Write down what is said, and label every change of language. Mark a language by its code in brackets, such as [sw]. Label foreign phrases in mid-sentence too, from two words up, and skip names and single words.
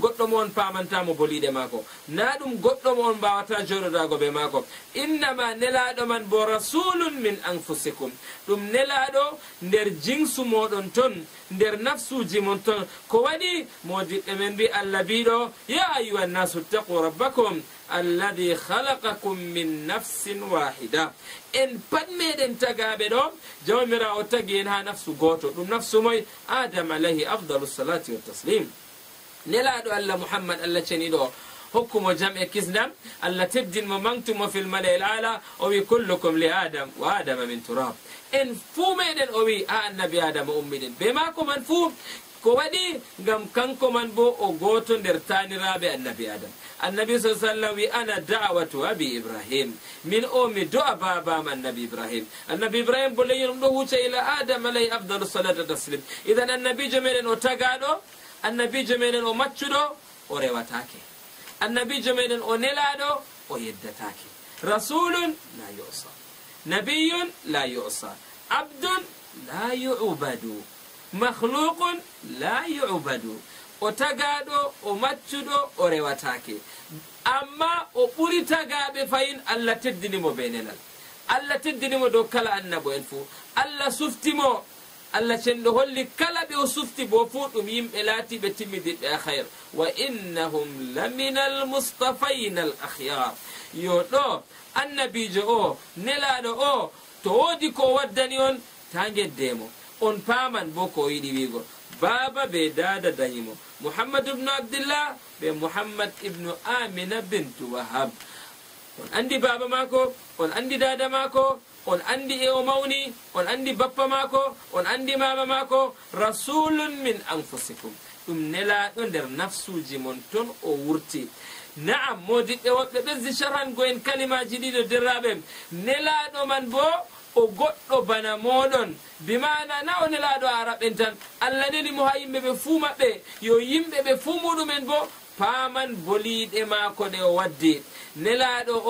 [ff] goɗɗo mo on pamantamo boliɗe mako na ɗum goɗɗo mo on mbawata joɗodago be mako innama nelaɗo man bo [ar] رسول من أنفسكم [ff] ɗum nelaɗo nder jinsu moɗon ton nder nafsuji mon ton ko waɗi modiɓɓe men mbi Allah biɗo [ar] يا أيها الناس اتقوا ربكم الذي خلقكم من نفس واحدة [ff] en pat meɗen tagaɓe ɗo jawmirawo tagi en ha nafsu goto ɗum nafsu moy adam [ar] عليه أفضل الصلاة والتسليم [ff] nelaɗo Allah muhammad Allah ceniɗo hokkumo jam e kisdam Allah teddinmo mangtumo [ar] في الملأ الأعلى [ff] o wi [ar] كلكم لآدم وآدم من تراب [ff] en fuu meɗen o wi ha annabi adama ummiɗen be mako man fuu ko waɗi ngam kanko man bo o goto nder taniraɓe annabi adam annabi sallam wi [ar] أنا دعوة أبي إبراهيم [ff] min o mi do'a babam annabi ibrahim bo leyinum ɗo hucca ila adam [ar] عليه أفضل الصلاة التسليم [ff] idan annabijo meɗen o tagaɗo annabijo meɗen o maccuɗo o rewatake annabijo meɗen o nelaɗo o yeddatake [ar] رسول لا يعصى نبي لا يعصى عبد لا يعبد مخلوق لا يعبد [ff] o tagaɗo o maccuɗo o rewatake amma o ɓuri tagaɓe fayin Allah teddinimo be nelal Allah teddinimo dow kala annabo en fuu Allah suftimo Allah cenɗo holli kala ɓe o sufti bo fuu ɗum yimɓe laatiɓe timmidiɓe a hayr [ar] وإنهم لمن المصطفين الأخيار [ff] yo ɗo annabijo o nelaɗo o to woodi ko waddani on ta geddemo on paman bo ko yiɗi wigo baba be dada dañimo muhammad ibnu abdillah be muhammad ibnu amina bintu wahab on andi baba mako on andi dada mako on andi e o mawni on andi bappa mako on andi mama mako [ar] رسول من أنفسكم [ff] ɗum nelaɗo nder nafsuji mon ton o wurti na'am modiɓɓe woɓɓe ɓesdi sharhango en kalimaji ɗiɗo derraɓe nelaɗo man bo o goɗɗo bana moɗon bimana na o nelaɗo araɓen tan Allah neli mo ha yimɓe ɓe fuu maɓɓe yo yimɓe ɓe fuu muɗumen bo paman boliɗe mako ɗe o waddi nelaɗo